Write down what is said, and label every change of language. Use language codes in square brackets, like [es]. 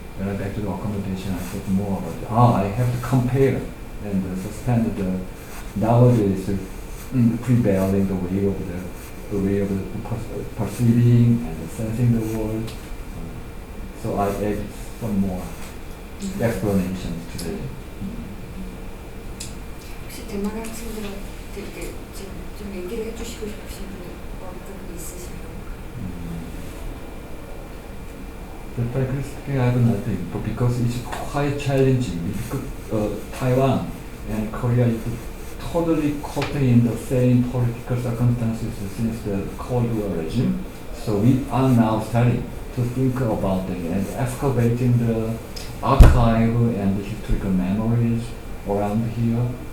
[en] When I back to the accommodation, I thought more about it. I have to compare and suspend the nowadays prevailing the way of the perceiving and sensing the world. So I add some more explanations today. [ko] 혹시 대만 학생들한테 이렇게 지금 좀 얘기를 해주시고 싶으신 부분이 있으신가요? [en] Frankly speaking, I have nothing, but because it's quite challenging. Taiwan and Korea is totally caught in the same political circumstances since the Cold War regime. So we are now starting to think about it and excavating the archive and the historical memories around here.